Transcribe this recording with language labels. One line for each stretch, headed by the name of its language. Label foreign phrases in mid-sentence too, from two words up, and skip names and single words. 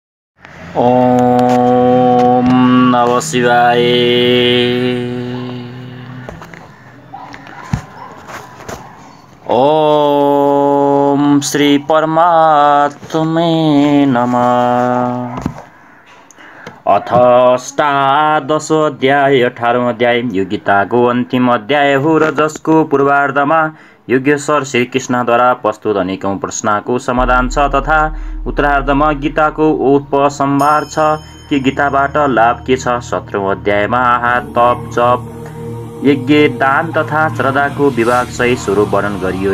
Sanskrit: ओम नमः शिवाय। ओम श्री परमात्मे नमः। अथ अष्टादशो अध्याय
Nepali: 18औं अध्याय यो गीताको अन्तिम अध्याय हो र जसको पूर्वार्धमा योगेश्वर श्रीकृष्णद्वारा प्रस्तुत अनेकौं प्रश्नको समाधान छ तथा उत्तरार्धमा गीताको उपसंहार छ कि गीताबाट लाभ के छ। 17औं अध्यायमा आहार तप जप यज्ञ दान तथा श्रद्धाको विभाग सहित स्वरूप वर्णन गरियो।